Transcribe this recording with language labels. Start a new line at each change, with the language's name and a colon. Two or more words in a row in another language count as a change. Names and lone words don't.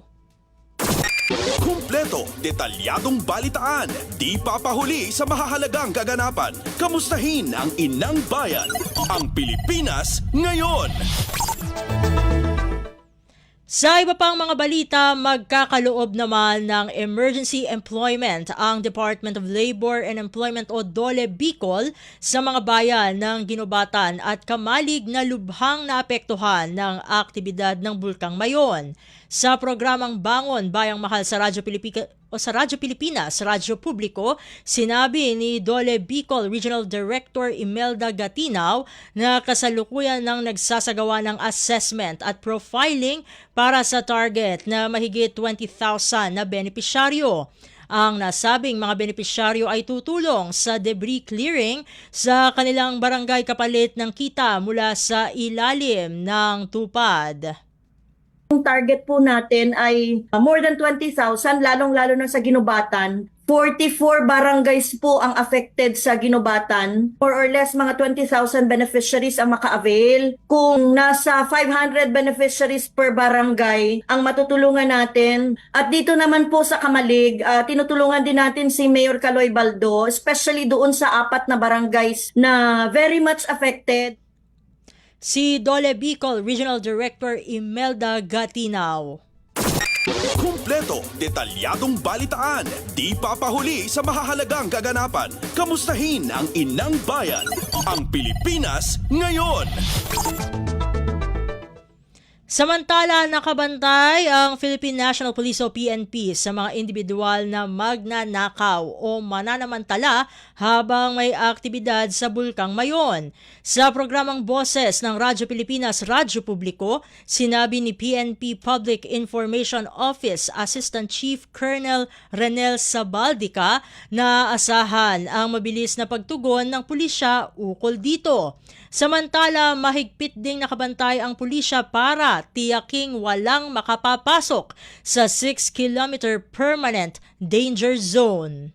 Filipino: Kumpleto, detalyadong balitaan, di papahuli sa mahahalagang kaganapan. Kamustahin ang inang bayan, ang Pilipinas ngayon. Sa iba pang mga balita, magkakaloob naman ng
English: emergency employment
Filipino: ang Department of Labor and Employment o DOLE Bicol sa mga bayan ng Ginobatan at Kamalig na lubhang naapektuhan ng aktibidad ng Bulkang Mayon. Sa programang Bangon Bayang Mahal sa Radyo Pilipinas, Radyo Publiko, sinabi ni DOLE Bicol Regional Director Imelda Gatinaw na kasalukuyan nang nagsasagawa ng assessment at profiling para sa target na mahigit 20,000 na benepisyaryo. Ang nasabing mga benepisyaryo ay tutulong sa
English: debris clearing
Filipino: sa kanilang barangay kapalit ng kita mula sa ilalim ng tupad. Ang target po natin ay
English: more than 20,000,
Filipino: lalong-lalo na sa Ginobatan. 44 barangays po ang affected sa Ginobatan.
English: More or less,
Filipino: mga 20,000 beneficiaries ang maka-avail. Kung nasa 500
English: beneficiaries per
Filipino: barangay ang matutulungan natin. At dito naman po sa Kamalig, tinutulungan din natin si Mayor Caloy Baldo, especially doon sa 4 na barangays na
English: very much affected.
Filipino: Si DOLE Bicol Regional Director Imelda Gatinaw. Kumpleto, detalyadong balitaan, di papahuli sa mahahalagang kaganapan. Kamustahin ang inang bayan, ang Pilipinas ngayon. Samantala, nakabantay ang Philippine National Police o PNP sa mga individual na magnanakaw o mananamantala habang may aktibidad sa Bulkang Mayon. Sa programang Boses ng Radyo Pilipinas, Radyo Publiko, sinabi ni PNP Public Information Office Assistant Chief Colonel Renel Sabaldica na asahan ang mabilis na pagtugon ng pulisya ukol dito. Samantala, mahigpit ding nakabantay ang pulisya para tiyaking walang makapapasok sa 6-kilometer
English: permanent danger zone.